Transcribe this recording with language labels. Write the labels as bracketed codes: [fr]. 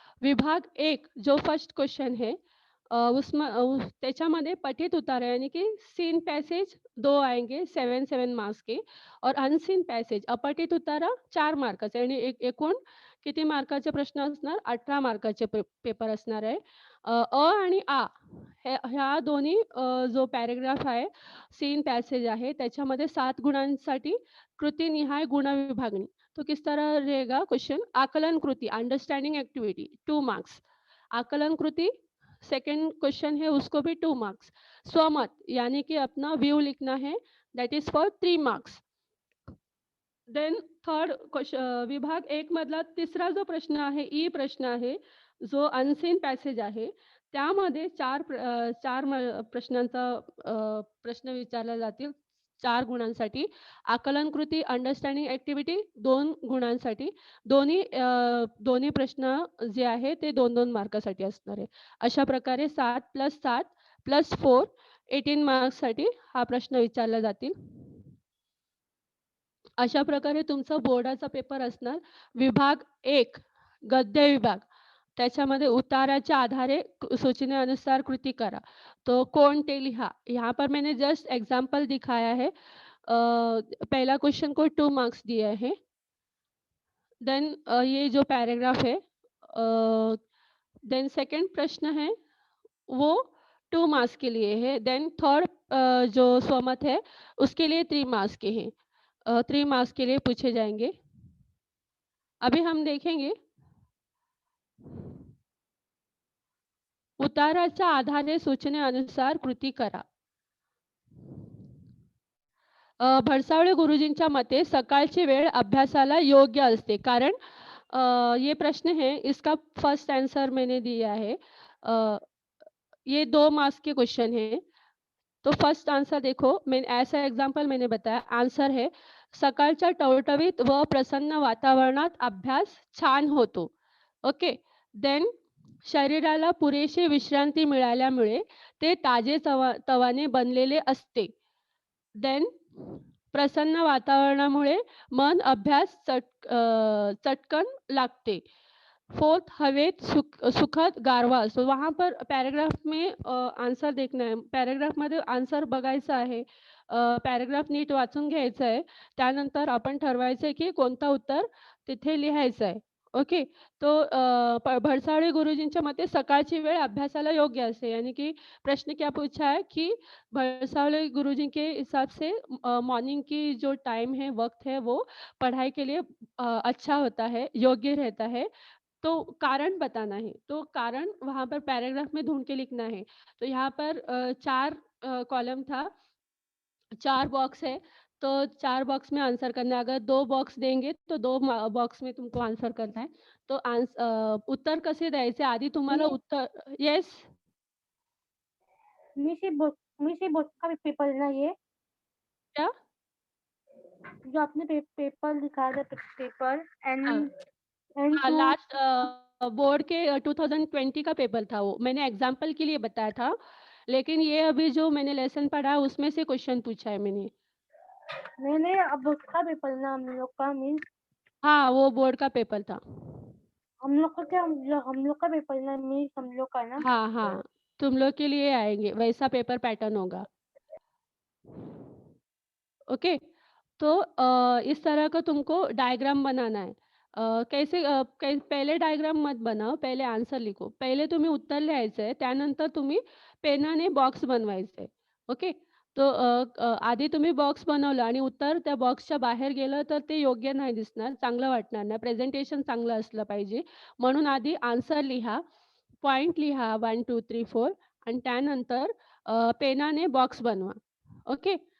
[hi] विभाग 1 जो first question है [mr] त्याच्यामध्ये पठित उतारा [hi] यानी कि सीन पैसेज 2 आएंगे 7-7 मार्क्स के और अनसीन पैसेज [mr] अपठित उतारा 4 मार्काचे आणि एकूण किती मार्काचे प्रश्न असणार 18 मार्काचे पेपर असणार आहे. आणि आ ह्या दोन्ही जो पॅराग्राफ आहे, सीन पॅसेज आहे, त्याच्यामध्ये 7 गुणांसाठी कृतिनिहाय गुण विभागणी. [hi] तो किस तरह रहेगा क्वेश्चन आकलन कृति अंडरस्टैंडिंग एक्टिविटी 2 मार्क्स. आकलन कृति सेकंड क्वेश्चन है उसको भी 2 मार्क्स. स्वमत यानी कि अपना व्यू लिखना है [en] that is for [hi] 3 marks. [mr] Then third विभाग 1 मधला तिसरा जो प्रश्न आहे, ई प्रश्न आहे, जो अनसीन पॅसेज आहे, त्यामध्ये 4 प्रश्नांचा प्रश्न विचारला जातील 4 गुणांसाठी. आकलन कृती, अंडरस्टँडिंग ॲक्टिव्हिटी 2 गुणांसाठी. दोन्ही प्रश्न जे आहे ते 2-2 मार्कासाठी असणार आहे. अशा प्रकारे 7 + 7 + 4 18 मार्क्ससाठी हा प्रश्न विचारला जातील. अशा प्रकारे तुमचा बोर्डाचा पेपर असणार. विभाग 1 गद्य विभाग. त्याच्यामध्ये उताराच्या आधारे सूचनेनुसार कृति करा. तो कोणते लिहा. [hi] यहाँ पर मैंने जस्ट एग्जांपल दिखाया है. पहला क्वेश्चन को 2 मार्क्स दिए हैं. देन ये जो पैराग्राफ है देन सेकंड प्रश्न है वो 2 मार्क्स के लिए है. देन थर्ड जो स्वमत है उसके लिए 3 मार्क्स के हैं. 3 मार्क्स के लिए पूछे जाएंगे. अभी हम देखेंगे [mr] उताराच्या आधारे सूचनेनुसार कृती करा. भडसावळे गुरुजींच्या मते सकाळची वेळ अभ्यासाला योग्य असते कारण [hi] ये प्रश्न है, इसका फर्स्ट आंसर मैंने दिया है। ये 2 मार्क्स के क्वेश्चन हैं। तो फर्स्ट आंसर देखो, मैं ऐसा एग्जाम्पल मैंने बताया, आन्सर है, [mr] सकाळच्या टवटवीत व प्रसन्न वातावरणात अभ्यास छान होतो. [hi] ओके. [mr] देन शरीराला पुरेशी विश्रांती मिळाल्यामुळे ते ताजेतवाने बनलेले असते. देन प्रसन्न वातावरणामुळे मन अभ्यास चटकन लागते. फोर्थ, हवेत सुखद गारवा असतो. [hi] वहाँ पर पैराग्राफ में आन्सर देखना आहे. [mr] पॅराग्राफमध्ये आन्सर बघायचा आहे. पॅराग्राफ नीट वाचून घ्यायचं आहे. त्यानंतर आपण ठरवायचं आहे, की कोणतं उत्तर तिथे लिहायचं आहे. ओके. तो भडसावळे गुरुजींच्या मते सकाळची वेळ अभ्यासाला योग्य असते. [hi] यानी कि प्रश्न क्या पूछा है कि भडसावळे गुरुजी के हिसाब से मॉर्निंग की जो टाइम है, वक़्त है, वो पढ़ाई के लिए अच्छा होता है, योग्य रहता है। तो कारण बताना है, तो कारण वहाँ पर पैराग्राफ में ढूँढ के लिखना है। तो यहाँ पर 4 कॉलम था, 4 बॉक्स है, तो 4 बॉक्स में आंसर करना है। अगर 2 बॉक्स देंगे, तो 2 बॉक्स में तुमको आंसर करना है। [mr] तो उत्तर कसे द्यायचे आधी तुम्हाला मी उत्तर येस? [hi] मी से बोर्ड का पेपर लेना ये क्या? जो आपने पेपर दिखाया था पेपर हाँ, एंड हाँ, टू लास्ट बोर्ड के 2020 का पेपर था वो। मैंने एग्ज़ाम्पल के लिए बताया था, लेकिन ये अभी जो मैंने लेसन पढ़ा है, उसमें से क्वेश्चन पूछा है मैंने। मैंने अब उसका पेपर लेना हम लोग का मीन्स हाँ, वो बोर्ड का पेपर था। हम लोग का क्या हम लोग का पेपर लेना मीन्स हम लोग का ना हाँ, हाँ, तुम लोग के लिए आएँगे, वैसा पेपर पैटर्न होगा। ओके? तो इस तरह का तुमको डायग्राम बनाना है। पहिले डायग्राम मत बनाओ, पहिले आन्सर लिखो. [mr] पहिले तुम्ही उत्तर लिहायचं आहे, त्यानंतर तुम्ही पेनाने बॉक्स बनवायचे आहे. ओके? तो आधी तुम्ही बॉक्स बनवलं आणि उत्तर त्या बॉक्सच्या बाहेर गेलं, तर ते योग्य नाही दिसणार, चांगलं वाटणार नाही. प्रेझेंटेशन चांगलं असलं पाहिजे. म्हणून आधी आन्सर लिहा, पॉइंट लिहा 1, 2, 3, 4 आणि त्यानंतर पेनाने बॉक्स बनवा. ओके?